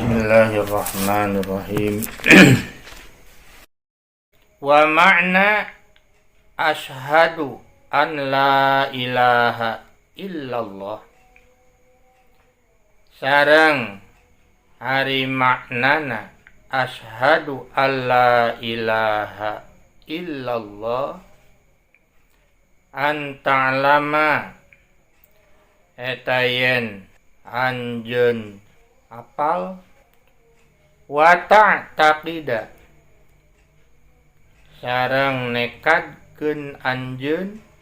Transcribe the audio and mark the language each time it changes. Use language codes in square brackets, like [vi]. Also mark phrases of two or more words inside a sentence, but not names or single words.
[ar] بسم الله الرحمن الرحيم ومعنى أشهد أن لا إله إلا الله. [su] Sareng hari maknana [ar] أشهد أن لا إله إلا الله أن تعلم [su] eta yen anjeun apal [ar] وتعتقد [su] sareng nekadkeun anjeun